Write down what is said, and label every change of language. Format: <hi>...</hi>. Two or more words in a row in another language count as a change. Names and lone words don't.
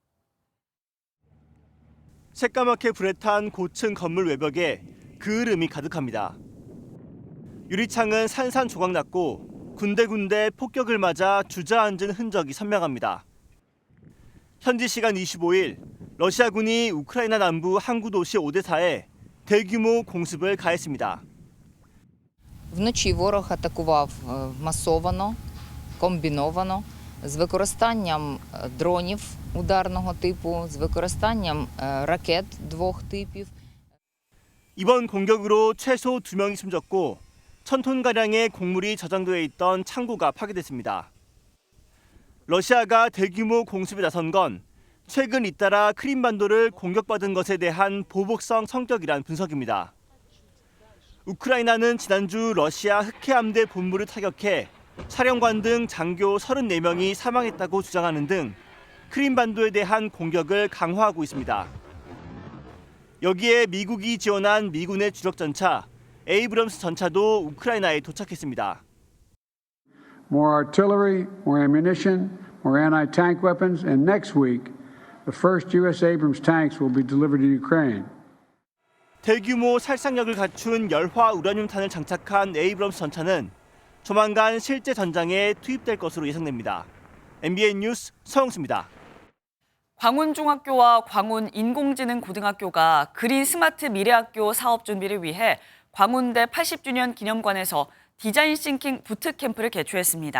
<ko>새까맣게 불에 탄 고층 건물 외벽에 그을음이 가득합니다. 유리창은 산산조각 났고 군데군데 폭격을 맞아 주저앉은 흔적이 선명합니다. 현지 시간 25일 러시아군이 우크라이나 남부 항구 도시 오데사에 대규모 공습을 가했습니다.</ko> <uk>Вночі ворог атакував масовано, комбіновано, з використанням дронів ударного типу, з використанням ракет двох типів.</uk> <ko>이번 공격으로 최소 2명이 숨졌고 1,000톤가량의 곡물이 저장돼 있던 창고가 파괴됐습니다. 러시아가 대규모 공습에 나선 건 최근 잇따라 크림반도를 공격받은 것에 대한 보복성 성격이란 분석입니다. 우크라이나는 지난주 러시아 흑해함대 본부를 타격해 사령관 등 장교 34명이 사망했다고 주장하는 등 크림반도에 대한 공격을 강화하고 있습니다. 여기에 미국이 지원한 미군의 주력 전차 에이브럼스 전차도 우크라이나에 도착했습니다.</ko> <en>More artillery, more ammunition, more anti-tank weapons, and next week, the first U.S. Abrams tanks will be delivered to Ukraine.</en> <ko>대규모 살상력을 갖춘 열화 우라늄탄을 장착한 에이브럼스 전차는 조만간 실제 전장에 투입될 것으로 예상됩니다. MBN 뉴스 서영수입니다. 광운중학교와 광운인공지능고등학교가 그린 스마트 미래학교 사업 준비를 위해 광운대 80주년 기념관에서 디자인 싱킹 부트캠프를 개최했습니다.</ko>